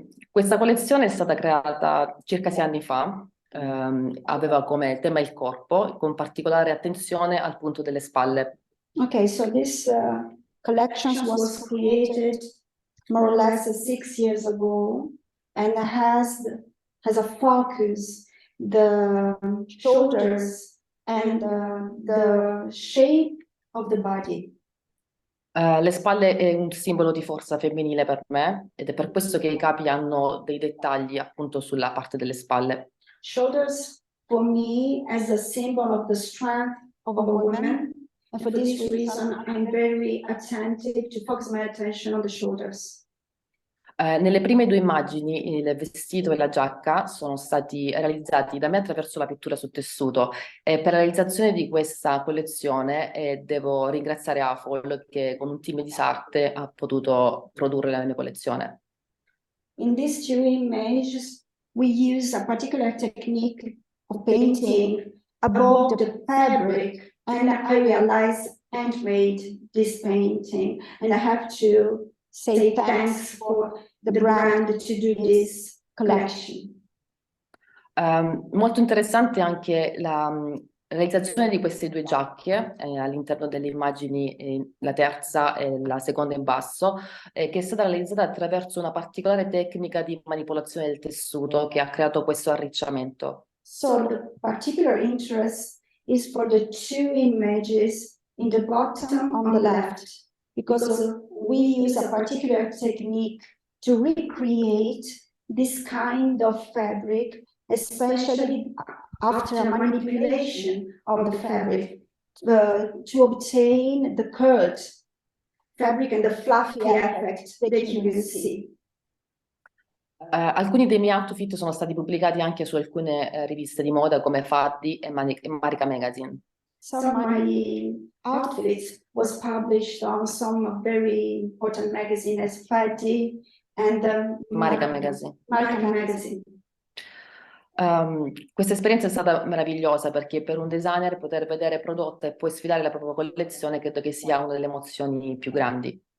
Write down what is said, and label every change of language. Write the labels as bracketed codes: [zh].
[it] Questa collezione è stata creata circa 6 anni fa. Aveva come tema il corpo, con particolare attenzione al punto delle spalle. [en] Okay, so this collection was created more or less 6 years ago, and has a focus the shoulders and the shape of the body. [it] Le spalle è un simbolo di forza femminile per me, ed è per questo che i capi hanno dei dettagli appunto sulla parte delle spalle. [en] Shoulders for me as a symbol of the strength of a woman, and for this reason I'm very attentive to focus my attention on the shoulders. [it] Nelle prime 2 immagini, il vestito e la giacca sono stati realizzati da me attraverso la pittura su tessuto, e per la realizzazione di questa collezione devo ringraziare AFOL, che con un team di arte ha potuto produrre la mia collezione. [en] In these 2 images we use a particular technique of painting above the fabric, and I realized and made this painting, and I have to say thanks for the brand to do this collection. [it] Molto interessante anche la realizzazione di queste 2 giacche all'interno delle immagini, la terza e la seconda in basso, che è stata realizzata attraverso una particolare tecnica di manipolazione del tessuto che ha creato questo arricciamento. [en] So the particular interest is for the 2 images in the bottom on the left, because we use a particular technique to recreate this kind of fabric, especially after a manipulation of the fabric, to obtain the curled fabric and the fluffy effect that you can see. [it] Alcuni dei miei outfit sono stati pubblicati anche su alcune riviste di moda come Fida e Marica Magazine. [en] Some of my outfits was published on some very important magazine as Fida and Marica Magazine. Marica Magazine. [it] Questa esperienza è stata meravigliosa, perché per un designer poter vedere prodotta e poi sfidare la propria collezione credo che sia una delle emozioni più grandi.